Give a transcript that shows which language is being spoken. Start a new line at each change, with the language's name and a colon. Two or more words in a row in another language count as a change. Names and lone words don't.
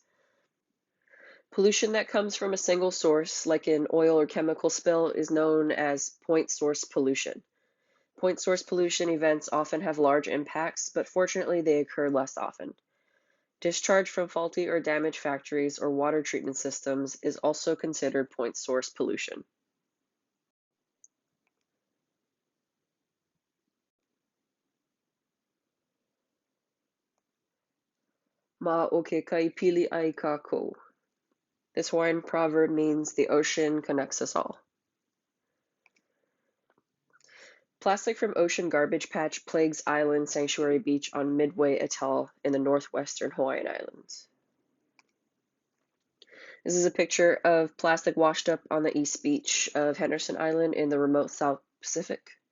English: Pollution that comes from a single source, like an oil or chemical spill, is known as point source pollution. Point source pollution events often have large impacts, but fortunately they occur less often. Discharge from faulty or damaged factories or water treatment systems is also considered point source pollution.
Hawaiian: Ma o ke kaipili ai kākou.
English: This Hawaiian proverb means the ocean connects us all. Plastic from ocean garbage patch plagues Island Sanctuary Beach on Midway Atoll in the northwestern Hawaiian Islands. This is a picture of plastic washed up on the east beach of Henderson Island in the remote South Pacific.